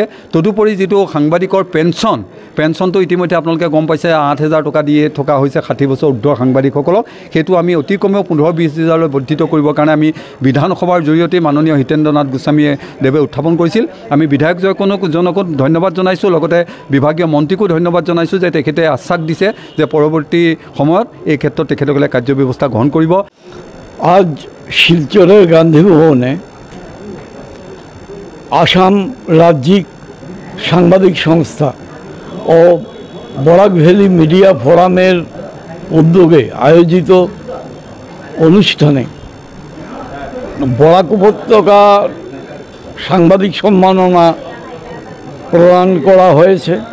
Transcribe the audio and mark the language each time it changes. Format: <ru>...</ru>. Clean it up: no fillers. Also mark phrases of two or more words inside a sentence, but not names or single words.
<as>তদুপৰি যিটো সাংবাদিকৰ পেঞ্চনটো ইতিমধ্যে আপোনালোকে গম পাইছে 8,000 টকা দিয়ে থকা হৈছে 60 বছৰ ঊৰ্ধ্বৰ সাংবাদিকসকলক সেইটো আমি অতি কমেও 15-20 হাজাৰলৈ বৰ্ধিত কৰিবৰ কাৰণে আমি বিধানসভাৰ জৰিয়তে মাননীয় হিতেন্দ্ৰনাথ গোস্বামী দেৱে উত্থাপন কৰিছিল আমি বিধায়কজনকো ধন্যবাদ জনাইছোঁ লগতে বিভাগীয় মন্ত্ৰীকো ধন্যবাদ জনাইছোঁ যে তেখেতে আশ্বাস দিছে যে পৰৱৰ্তী সময়ত এই ক্ষেত্ৰত তেখেতসকলে কাৰ্যব্যৱস্থা গ্ৰহণ কৰিব</as> <bn>আজ শিলচরের গান্ধী ভবনে আসাম রাজ্যিক সাংবাদিক সংস্থা ও বরাক ভ্যালি মিডিয়া ফোরামের উদ্যোগে আয়োজিত অনুষ্ঠানে বরাক উপত্যকা সাংবাদিক সম্মাননা প্রদান করা হয়েছে</bn>